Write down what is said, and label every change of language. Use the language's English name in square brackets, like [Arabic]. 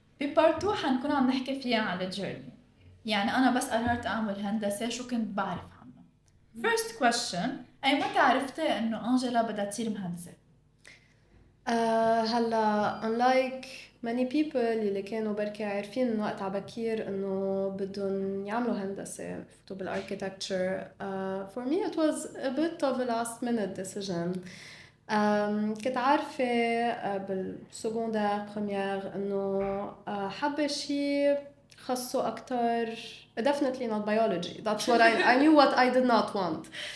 [Arabic] ببارت 2 حنكون عم نحكي فيها عن الجيرني. يعني أنا بس قررت أعمل هندسة شو كنت بعرف عنه. [English] First question. [Arabic] أي متى عرفتي إنه أنجيلا بدها تصير مهندسة؟ هلا [English] unlike many people [Arabic] اللي كانوا بركي عارفين من وقت عبكير انه بدهم يعملوا هندسة يفوتوا بالاركيتكتشر. [English] For me it was a bit of a last minute decision. [Arabic] كنت عارفة بالسكوندير بروميير انه حابة شي خصه اكتر [English] definitely not biology. That's what I knew what I did not want.